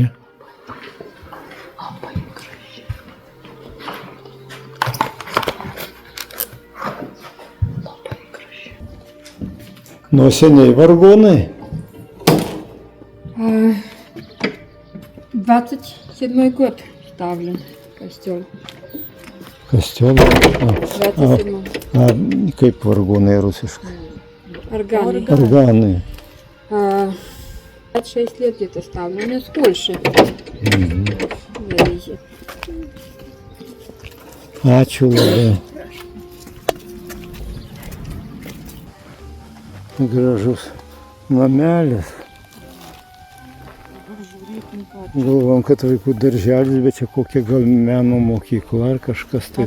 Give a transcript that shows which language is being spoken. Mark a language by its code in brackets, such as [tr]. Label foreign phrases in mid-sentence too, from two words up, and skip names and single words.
[lt] Labai graži. Labai graži. Nuo seniai vargonai. [ru] 27 год ставлен костел. Костелą. 27. [lt] Kaip vargonai rusiškai? [ru] Органы. [lt] Organai. [ru] 26 лет где-то ставлю, у меня с Польши. Завезет. [lt] Ačiū labai. Gražus namelis. Galvom, kad vaikų darželis, bet čia kokia gal meno mokykla ar kažkas tai